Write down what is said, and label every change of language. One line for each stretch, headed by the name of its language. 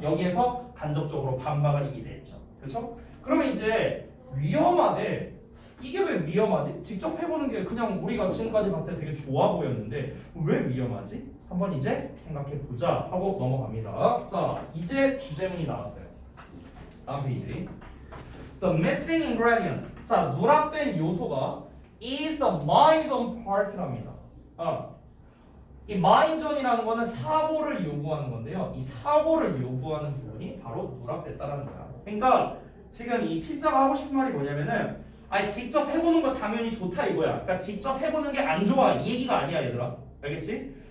Korean: 여기에서 간접적으로 반박을 이게 됐죠. 그렇죠? 그러면 이제 위험하대. 이게 왜 위험하지? 직접 해보는 게 그냥 우리가 지금까지 봤을 때 되게 좋아 보였는데 왜 위험하지? 한번 이제 생각해보자 하고 넘어갑니다. 자, 이제 주제문이 나왔어요. 다음 페이지.
English: The missing ingredient.
Korean: 자, 누락된 요소가
English: is the mind on part
Korean: 랍니다. 이 mind on이라는 거는 사고를 요구하는 건데요. 이 사고를 요구하는 부분이 바로 누락됐다라는 거야. 그러니까 지금 이 필자가 하고 싶은 말이 뭐냐면은 직접 해보는 거 당연히 좋다 이거야. 그러니까 직접 해보는 게 안 좋아 이 얘기가 아니야 얘들아. 알겠지?